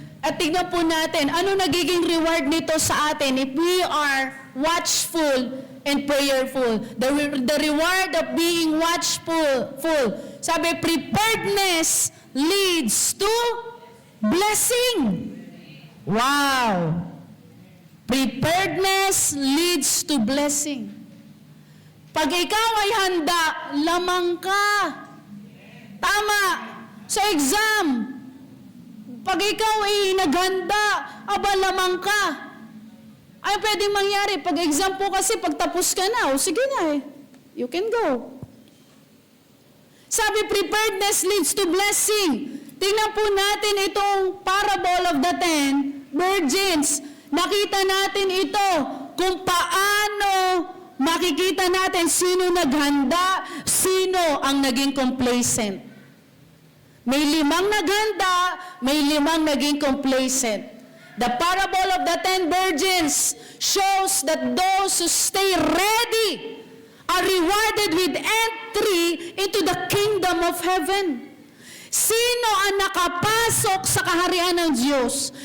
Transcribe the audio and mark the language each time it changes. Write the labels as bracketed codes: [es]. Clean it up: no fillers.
[tl] At tingnan po natin, ano nagiging reward nito sa atin [en] if we are watchful and prayerful. The reward of being watchful. Sabi, preparedness leads to blessing. Wow! Preparedness leads to blessing. [tl] Pag ikaw ay handa, lamang ka. Tama. Sa exam, pag ikaw ay naghanda, aba lamang ka. Ay pwedeng mangyari, pag exam po kasi, pag tapos ka na, [en] sige na you can go. Sabi, preparedness leads to blessing. [tl] Tingnan po natin itong [en] parable of the 10 virgins. [tl] Nakita natin ito kung paano makikita natin sino naghanda, sino ang naging complacent. May 5 naghanda, may 5 naging complacent. [en] The parable of the 10 virgins shows that those who stay ready are rewarded with entry into the kingdom of heaven. [tl] Sino ang nakapasok sa kaharian ng Diyos?